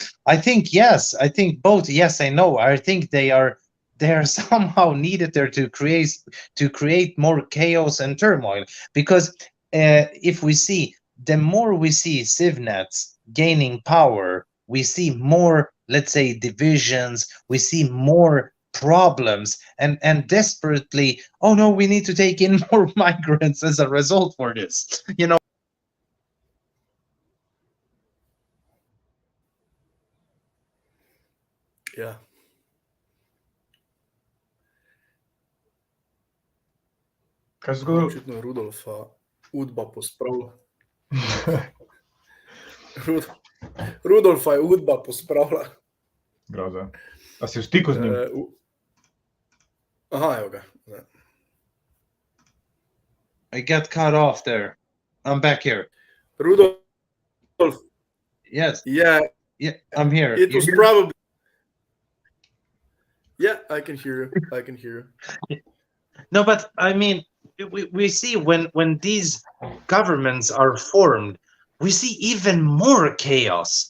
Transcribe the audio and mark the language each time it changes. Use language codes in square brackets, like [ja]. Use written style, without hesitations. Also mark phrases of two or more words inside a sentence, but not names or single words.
[en] I think, yes, I think both yes and no. I think they are somehow needed there to create more chaos and turmoil, because if we see, the more we see civnats gaining power, we see more, let's say, divisions, we see more problems, and desperately, oh no, we need to take in more migrants as a result for this, you know. Yeah. [sl] Kaj se zgodilo? Očitno Rudolfa udba pospravlja. Rudolfa je udba pospravlja. Groza. A si v stiku z njim? Aha, evo ga. [en] I got cut off there. I'm back here. Rudolf. Yes. Yeah. Yeah, I'm here. It was probably. Yeah, I can hear you. I can hear you. No, but I mean, we see when these governments are formed, we see even more chaos.